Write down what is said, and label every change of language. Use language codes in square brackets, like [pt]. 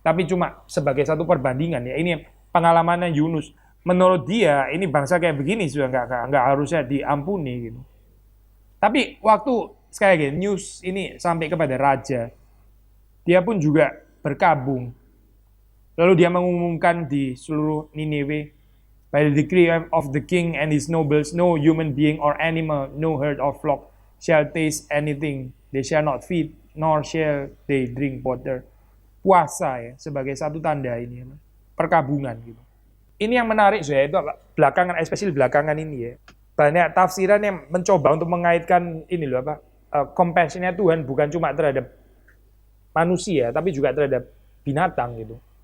[id] Tapi cuma sebagai satu perbandingan ya. Ini pengalamannya Yunus. Menurut dia ini bangsa kayak begini sudah nggak harusnya diampuni gitu. Tapi waktu sekali lagi news ini sampai kepada raja, dia pun juga berkabung. Lalu dia mengumumkan di seluruh Nineveh, [en] by the decree of the king and his nobles, no human being or animal, no herd or flock shall taste anything. They shall not feed, nor shall they drink water. [id] Puasa ya, sebagai satu tanda ini, perkabungan gitu. Ini yang menarik saya itu belakangan, especially belakangan ini ya. Banyak tafsiran yang mencoba untuk mengaitkan ini loh compassion-nya Tuhan bukan cuma terhadap manusia, tapi juga terhadap binatang gitu.